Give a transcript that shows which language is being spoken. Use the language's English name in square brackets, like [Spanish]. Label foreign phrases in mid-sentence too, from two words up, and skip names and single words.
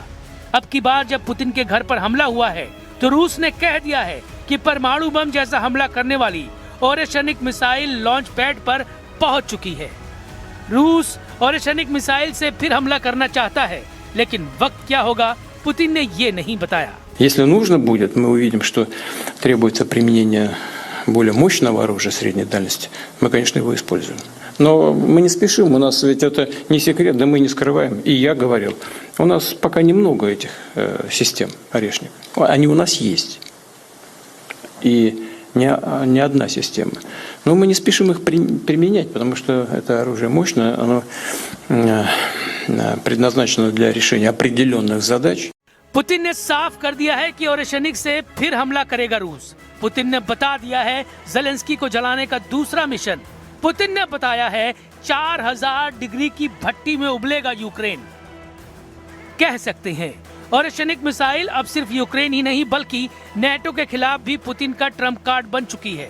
[Hindi] अब की बार जब पुतिन के घर पर हमला हुआ है तो रूस ने कह दिया है कि परमाणु बम जैसा हमला करने वाली ओरेशनिक मिसाइल [English] launch pad [Hindi] पर पहुंच चुकी है। रूस ओरेशनिक मिसाइल से फिर हमला करना चाहता है, लेकिन वक्त क्या होगा पुतिन ने ये नहीं बताया। [Russian] Если нужно будет, мы увидим, что требуется применение более мощного оружия средней дальности, мы, конечно, его используем. Но мы не спешим, у нас ведь это не секрет, да мы не скрываем. И я говорил, у нас пока немного этих систем орешник. Они у нас есть. И не одна система. Но мы не спешим их применять, потому что это оружие мощное, оно предназначенную для решения определенных задач. [Hindi] पुतिन ने साफ कर दिया है कि ओरेशनिक से फिर हमला करेगा रूस। पुतिन ने बता दिया है ज़ेलेंस्की को जलाने का दूसरा मिशन। पुतिन ने बताया है 4000 डिग्री की भट्टी में उबलेगा यूक्रेन। कह सकते हैं ओरेशनिक मिसाइल अब सिर्फ यूक्रेन ही नहीं बल्कि नेटो के खिलाफ भी पुतिन का [English] trump card [Hindi] बन चुकी है।